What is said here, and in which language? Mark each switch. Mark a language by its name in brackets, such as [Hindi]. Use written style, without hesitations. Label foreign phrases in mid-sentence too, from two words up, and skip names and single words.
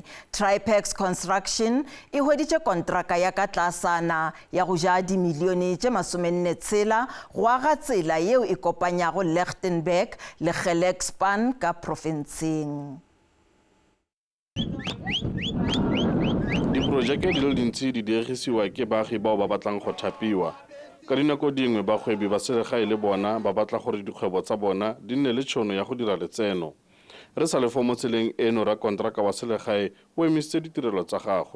[Northern Sotho] Tripex Construction e hweditše kontraka ya ka tlasana ya go ja dimilione tše 46 go aga tsela yeo e kopanyago Lichtenburg le Gelegspan ka profenseng. [Tswana] Diprojeke di le dintsi di dirisiwa ke baagi bao ba batlang go thapiwa ka dinako dingwe bagwebi ba selegae le bona ba batla gore dikgwebo tsa bona di nne le tšhono ya go dira letseno. Re sa le fo mo tseleng eno rakonteraka wa selegae o emisitse ditirelo tsa gagwe.